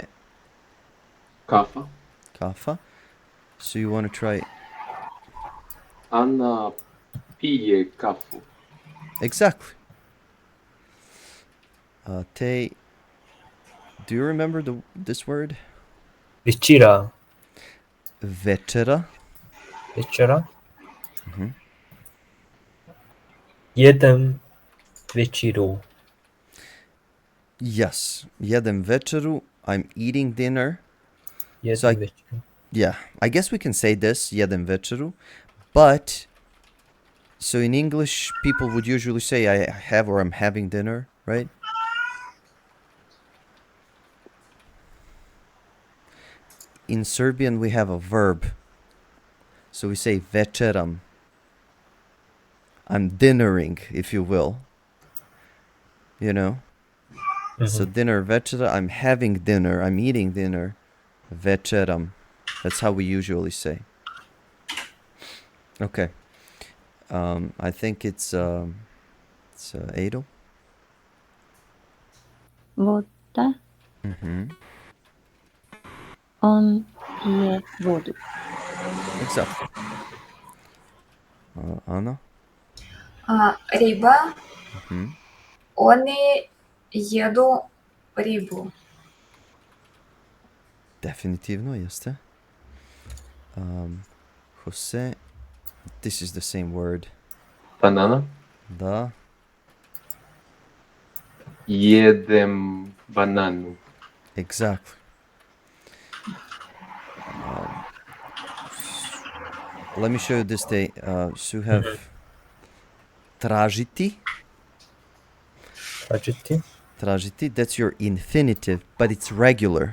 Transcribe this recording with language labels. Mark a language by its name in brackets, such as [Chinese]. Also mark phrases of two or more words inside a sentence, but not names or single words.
[Serbian] Kafa. [English] Kafa. So you want to try? [Serbian] Anna pije kafu. [English] Exactly. Te. Do you remember this word? [Serbian] Večera. Večera. Večera. Jedem večeru. Yes. Jedem večeru. [English] I'm eating dinner. [Serbian] Jedem večeru. [English] Yeah, I guess we can say this, [Serbian] jedem večeru, [English] but so in English, people would usually say I have or I'm having dinner, right? In Serbian, we have a verb. So we say večeram. I'm dinnering, if you will. You know? So dinner, večera, I'm having dinner, I'm eating dinner. [Serbian] Večeram. [English] That's how we usually say. Okay. I think it's Adel. [Serbian] Voda. On pije vodu. [English] Exactly. Anna? [Serbian] Риба. Они еду рибу. Definitivno, jeste. [English] Jose, this is the same word. Banana. [Serbian] Da. Jedem bananu. [English] Exactly. Let me show you this day. So you have tražiti. [Serbian] Tražiti, [English] that's your infinitive, but it's regular.